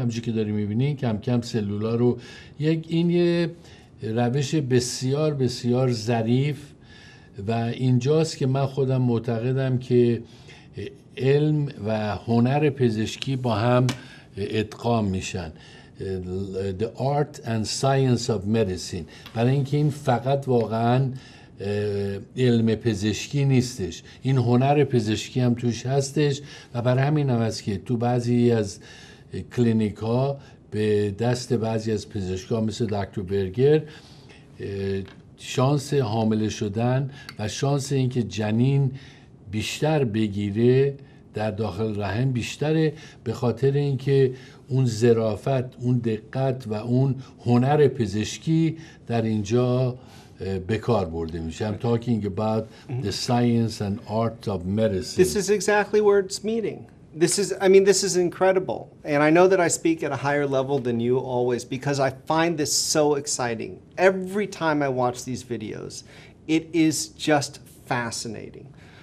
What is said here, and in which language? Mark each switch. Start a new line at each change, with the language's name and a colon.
Persian: همونجوری که داری میبینین کم کم سلولا رو این یه روش بسیار بسیار ظریف و اینجاست که من خودم معتقدم که علم و هنر پزشکی با هم ادغام میشن.
English: The art and science of medicine.
Persian: برای اینکه این فقط واقعاً علم پزشکی نیستش، این هنر پزشکی هم توش هستش و برای همین هم هست که تو بعضی از کلینیک ها به دست بعضی از پزشکا مثل دکتر برگر شانس حامله شدن و شانس اینکه جنین بیشتر بگیره در داخل رحم بیشتره، به خاطر اینکه اون ظرافت، اون دقت و اون هنر پزشکی در اینجا به کار برده میشه.
English: I'm talking about the science and art of medicine. This is exactly where it's meeting. This is incredible. And I know that I speak at a higher level than you always because I find this so exciting. Every time I watch these videos, it is just fascinating.